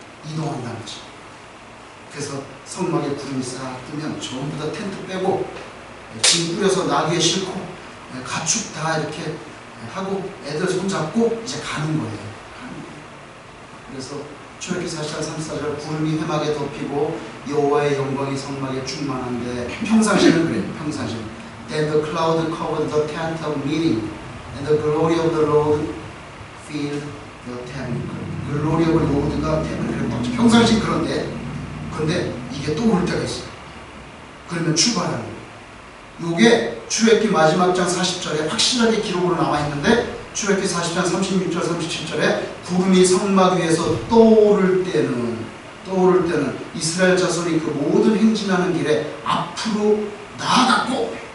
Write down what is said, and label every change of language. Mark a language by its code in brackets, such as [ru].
[ko] 이동한다는 거죠. 그래서 성막에 구름이 싹 뜨면 전부 다 텐트 빼고 짐 뿌려서 나귀에 싣고 가축 다 이렇게 하고 애들 손잡고 이제 가는 거예요. 그래서 출애굽기 40장 34절 구름이 회막에 덮이고 여호와의 영광이 성막에 충만한데 평상시는 그래요. 평상시. [en] Then the cloud covered the tent of meeting and the glory of the Lord filled the tabernacle. glory of the Lord가 tabernacle. [ko] 평상시 그런데 이게 또 올 때가 있어요. 그러면 출발하는 거예요. 요게 출애굽기 마지막 장 40절에 확실하게 기록으로 나와 있는데 출애굽기 40장 36절 37절에 구름이 성막 위에서 떠오를 때는 이스라엘 자손이 그 모든 행진하는 길에 앞으로 나아갔고,